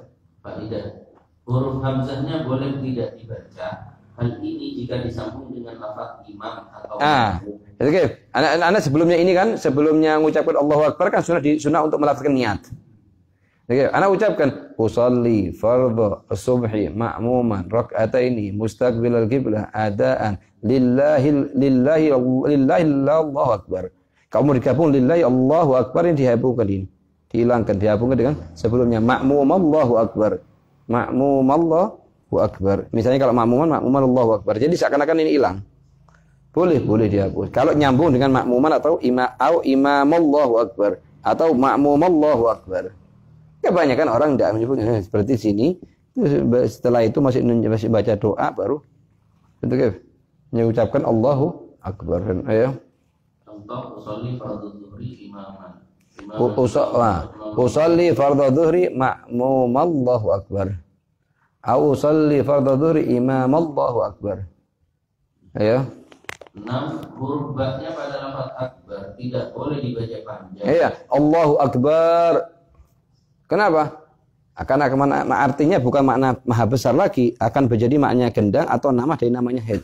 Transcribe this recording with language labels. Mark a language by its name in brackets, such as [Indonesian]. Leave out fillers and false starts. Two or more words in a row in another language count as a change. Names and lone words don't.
[Indonesian] Faidah. Huruf hamzahnya boleh tidak dibaca. Hal ini jika disambung dengan lafaz imam atau oke. Anak sebelumnya ini kan, sebelumnya mengucapkan [Arabic] الله أكبر [Indonesian] kan sunnah untuk melafazkan niat. Oke, anak ucapkan [Arabic] أصلي فرض الصبح مأموما ركعتين مستقبل القبلة أداء لله الله أكبر. [Indonesian] Kamu digabung [Arabic] لله الله أكبر [Indonesian] ini dihapuskan ini. Dihapuskan dengan sebelumnya [Arabic] مأموم الله أكبر. مأموم الله أكبر. [Indonesian] Misalnya kalau [Arabic] مأموما الله أكبر. [Indonesian] Jadi seakan-akan ini hilang. Boleh dihapus. Kalau nyambung dengan ma'muman atau imam [Arabic] الله أكبر [Indonesian] atau [Arabic] مأموم الله أكبر. [Indonesian] Kebanyakan orang tidak menyebutnya seperti sini. Setelah itu masih baca doa baru betul mengucapkan [Arabic] الله أكبر. [Indonesian] Ayo. [Arabic] Contoh أصلي فرض الظهر إماما. أصلي فرض الظهر مأموم الله أكبر. أو أصلي فرض الظهر إمام الله أكبر. [Indonesian] Ayo. 6. Huruf ba-nya pada lafaz akbar tidak boleh dibaca panjang. Iya, [Arabic] الله أكبر. [Indonesian] Kenapa? Karena artinya bukan makna maha besar lagi, akan menjadi maknanya gendang atau nama dari namanya head.